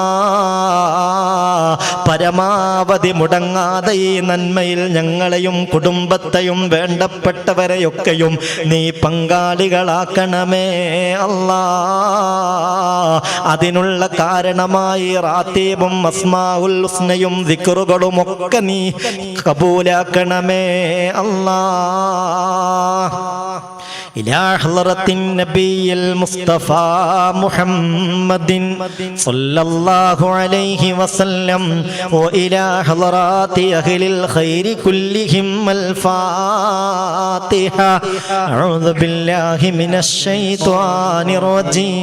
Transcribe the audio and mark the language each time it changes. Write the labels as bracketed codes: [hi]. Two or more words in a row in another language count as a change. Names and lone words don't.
[ml] പരമാവധി മുടങ്ങാതെ ഈ നന്മയിൽ ഞങ്ങളെയും കുടുംബത്തെയും വേണ്ടപ്പെട്ടവരെയൊക്കെയും നീ പങ്കാളികളാക്കണമേ അല്ലാ. അതിനുള്ള കാരണമായി റാത്തീബും അസ്മാഉൽ ഹുസ്നയും ദിക്റുകളും ഒക്കെ നീ കബൂലാക്കണമേ അല്ലാ. [ar] إلى حضرة النبي المصطفى محمد صلى الله عليه وسلم وإلى حضرات أهل الخير كلهم الفاتحة. أعوذ بالله من الشيطان الرجيم.